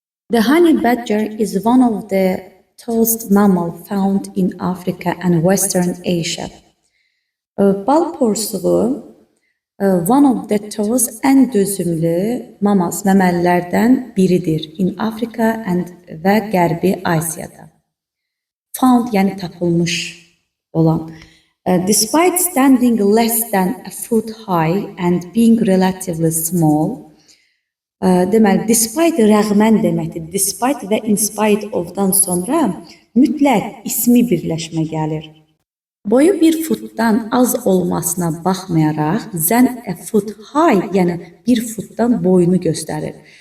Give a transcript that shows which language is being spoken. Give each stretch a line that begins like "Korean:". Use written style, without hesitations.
English: The honey badger is one of the tallest mammals found in Africa and Western Asia.
Azerbaijani: Bal porsuğu
English: one of the tallest
Azerbaijani: en dözümlü
English: mammals,
Azerbaijani: məməlilərdən biridir
English: in Africa
Azerbaijani: və Qərbi Asiyada. Found yəni tapılmış olan.
English: Despite standing less than a foot high and being relatively small,
Azerbaijani: deməli,
English: despite
Azerbaijani: rəğmən deməkdir. Despite və in spite of'dan sonra mütləq ismi birləşmə gəlir. Boyu bir futdan az olmasına baxmayaraq,
English: than a foot high,
Azerbaijani: yəni bir futdan boyunu göstərir.